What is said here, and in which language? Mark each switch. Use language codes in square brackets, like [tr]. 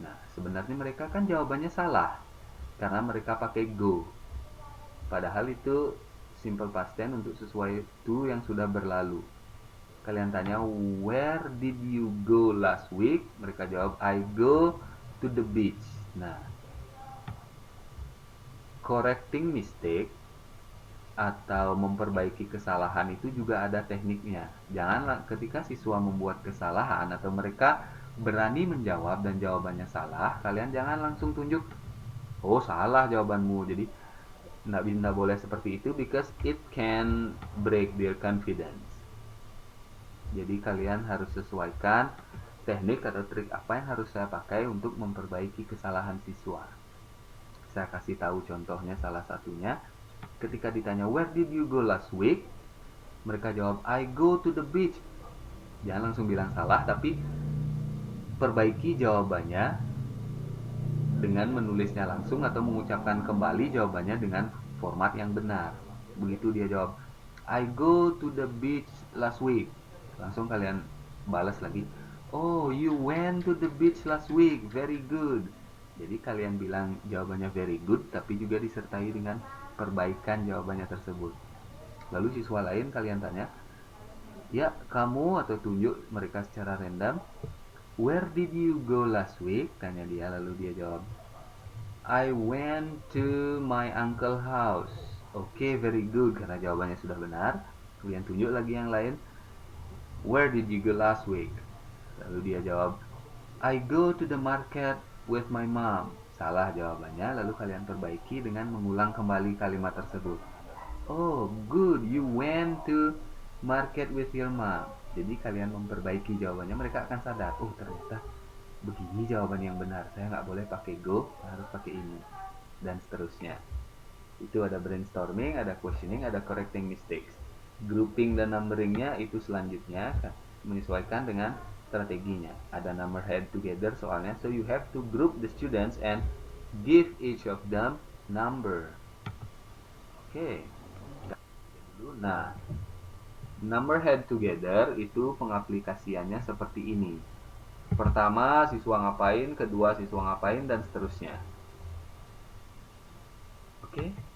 [id] Nah, sebenarnya mereka kan jawabannya salah karena mereka pakai go. Padahal itu simple past tense untuk sesuatu yang sudah berlalu. Kalian tanya, [en] where did you go last week? [id] Mereka jawab, [en] I go to the beach. Nah, correcting mistake [id] atau memperbaiki kesalahan itu juga ada tekniknya. Jangan ketika siswa membuat kesalahan atau mereka berani menjawab dan jawabannya salah, kalian jangan langsung tunjuk, oh salah jawabanmu. Jadi nggak boleh seperti itu, [en] because it can break their confidence. [id] Jadi kalian harus sesuaikan teknik atau trik apa yang harus saya pakai untuk memperbaiki kesalahan siswa. Saya kasih tahu contohnya, salah satunya ketika ditanya [en] where did you go last week, [id] mereka jawab [en] I go to the beach. [id] Jangan langsung bilang salah, tapi perbaiki jawabannya dengan menulisnya langsung atau mengucapkan kembali jawabannya dengan format yang benar. Begitu dia jawab [en] I go to the beach last week, [id] langsung kalian balas lagi, [en] oh you went to the beach last week, very good. [id] Jadi kalian bilang jawabannya [en] very good, [id] tapi juga disertai dengan perbaikan jawabannya tersebut. Lalu siswa lain kalian tanya, ya kamu, atau tunjuk mereka secara random, [en] where did you go last week? [id] Tanya dia, lalu dia jawab, [en] I went to my uncle house. [id] Oke, [en] very good, [id] karena jawabannya sudah benar. Kemudian tunjuk lagi yang lain, [en] where did you go last week? [id] Lalu dia jawab, [en] I go to the market with my mom. [id] Salah jawabannya, lalu kalian perbaiki dengan mengulang kembali kalimat tersebut. [en] Oh, good, you went to market with your mom. [id] Jadi kalian memperbaiki jawabannya, mereka akan sadar, oh ternyata begini jawaban yang benar, saya nggak boleh pakai go, harus pakai ini, dan seterusnya. Itu ada brainstorming, ada questioning, ada correcting mistakes. Grouping dan numberingnya itu selanjutnya menyesuaikan dengan strateginya. [en] Ada number head together soalnya, so you have to group the students and give each of them number. Oke. [id] Nah, number head together itu pengaplikasiannya seperti ini. Pertama siswa ngapain, kedua siswa ngapain, dan seterusnya. Oke.